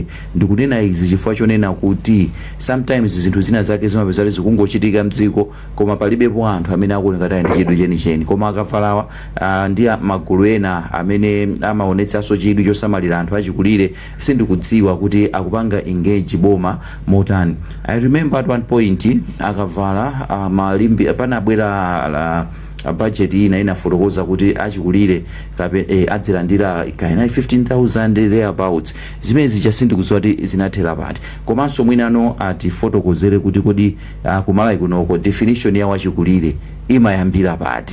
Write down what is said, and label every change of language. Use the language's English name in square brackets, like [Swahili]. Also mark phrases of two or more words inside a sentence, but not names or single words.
[Nyanja] Ndikunena izi chifukwa chonena kuti sometimes zinthu zina zake zimapeza zikungochitika mdziko koma palibepo anthu amene akuoneka tayari ndi chidwi chenicheni. Koma Akavalawa ndi magulu ena amene amaonetsanso chidwi chosamalira anthu achikulire sindikudziwa kuti akupanga engage boma motani. [English] I remember at one point [Nyanja] Akavala malimbi panabwera budget ina inafotokoza kuti achikulire adzilandira kaina 15,000 thereabouts. Zimene zichasindikudziwa kuti zinathera pati. Komanso mwinano atifotokozere kuti kodi kumalawi kunoko definition ya wachikulire imayambira pati.